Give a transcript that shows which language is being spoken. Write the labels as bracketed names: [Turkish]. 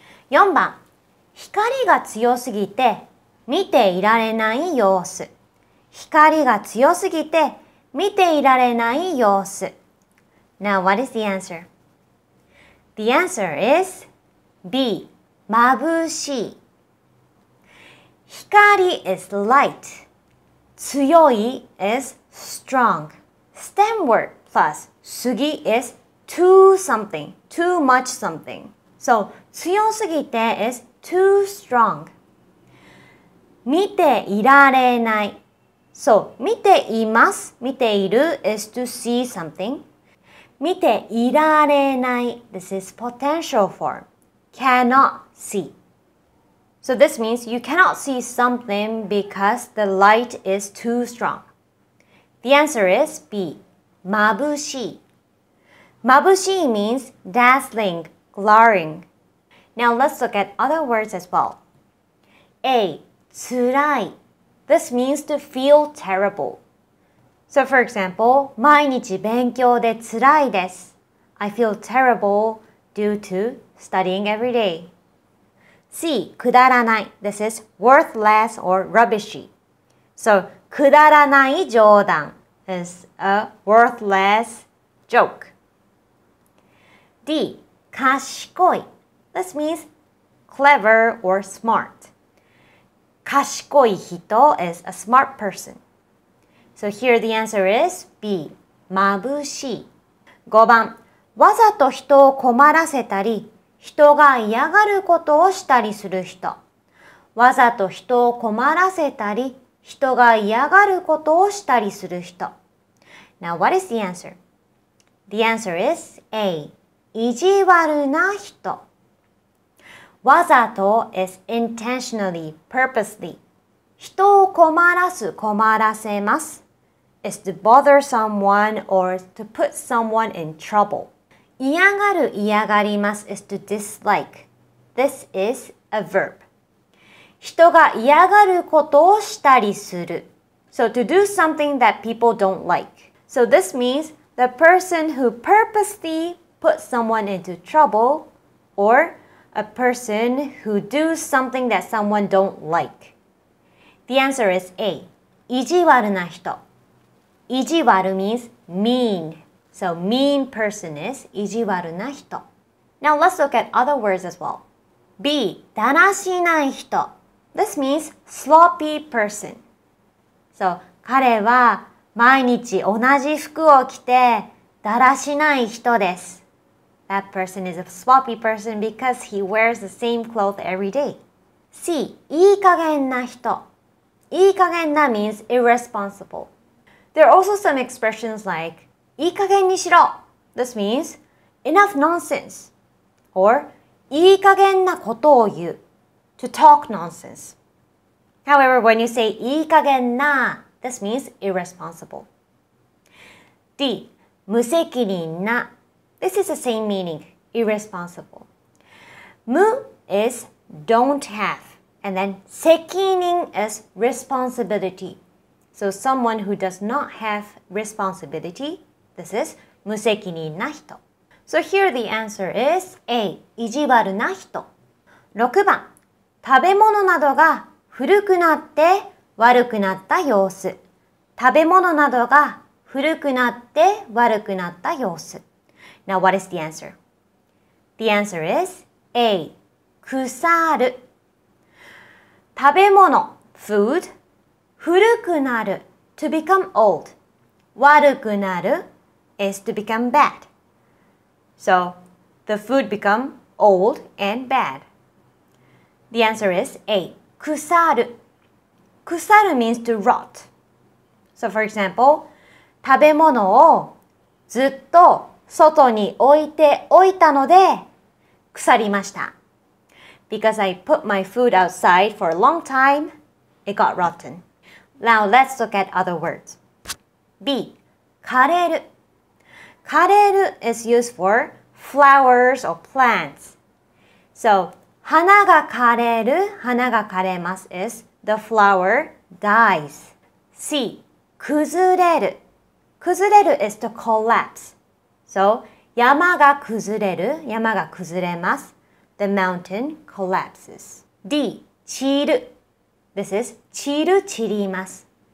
[Japanese] 4番、光が強すぎて見ていられない様子。光が強すぎて見ていられない様子。 [English] Now what is the answer? The answer is B, 眩しい。光 is light. 強い is strong. Stem word plus すぎ is too something, too much something. So 強すぎて is too strong. [Japanese] 見ていられない。 [English] So 見ています、見ている is to see something. 見ていられない this is potential form. Cannot see. So this means you cannot see something because the light is too strong. The answer is B, 眩しい. 眩しい means dazzling, glaring. Now let's look at other words as well. [Japanese] A, 辛い. [English] This means to feel terrible. So [Japanese] for example, 毎日勉強で辛いです. [English] I feel terrible due to studying every day. [Japanese] C, くだらない. [English] This is worthless or rubbishy. So [Japanese] くだらない冗談 [English] is a worthless joke. [Japanese] D, 賢い. [English] This means clever or smart. [Japanese] 賢い人 [English] is a smart person. So here the answer is B, 眩しい. [Japanese] 5番、わざと人を困らせたり、人が嫌がることをしたりする人。わざと人を困らせたり、人が嫌がることをしたりする人。 [English] Now what is the answer? The answer is A, 意地悪な人。わざと is intentionally, purposely. [Japanese] 人を困らす、困らせます。 [English] is to bother someone or to put someone in trouble. 嫌がる、嫌がります is to dislike. This is a verb. [Japanese] 人が嫌がることをしたりする. [English] So to do something that people don't like. So this means the person who purposely puts someone into trouble or a person who does something that someone don't like. The answer is A, [Japanese] 意地悪な人. [English] 意地悪 means mean. So mean person is [Japanese] 意地悪な人. [English] Now let's look at other words as well. [Japanese] B, だらしない人. [English] This means sloppy person. So [Japanese] 彼は毎日同じ服を着てだらしない人です. [English] That person is a sloppy person because he wears the same clothes every day. [Japanese] C, いい加減な人. [English] いい加減な means irresponsible. There are also some expressions like [Japanese] いい加減にしろ. [English] This means enough nonsense. Or [Japanese] いい加減なことを言う. [English] To talk nonsense. However, when you say いい加減な, This means irresponsible. D. 無責任な This is the same meaning, irresponsible. 無 is don't have, and then 責任 is responsibility. So someone who does not have responsibility, this is [Japanese] 無責任な人. [English] So here the answer is A. [Japanese] 意地悪な人. 6番、食べ物などが古くなって悪くなった様子。食べ物などが古くなって悪くなった様子。 [English] Now what is the answer? The answer is A. 腐る。食べ物 food 古くなる to become old 悪くなる is to become bad. So the food become old and bad. The answer is A. 腐る。腐る means to rot. So for example, [Japanese] 食べ物をずっと外に置いておいたので腐りました。 [English] Because I put my food outside for a long time, it got rotten. Now let's look at other words. [Japanese] B. 枯れる。 [English] 枯れる is used for flowers or plants. So [Japanese] 花が枯れる、花が枯れます [English] is the flower dies. [Japanese] C. 崩れる。 [English] 崩れる is to collapse. So [Japanese] 山が崩れる、山が崩れます。 [English] The mountain collapses. D. 散る。 This is 散る、散ります。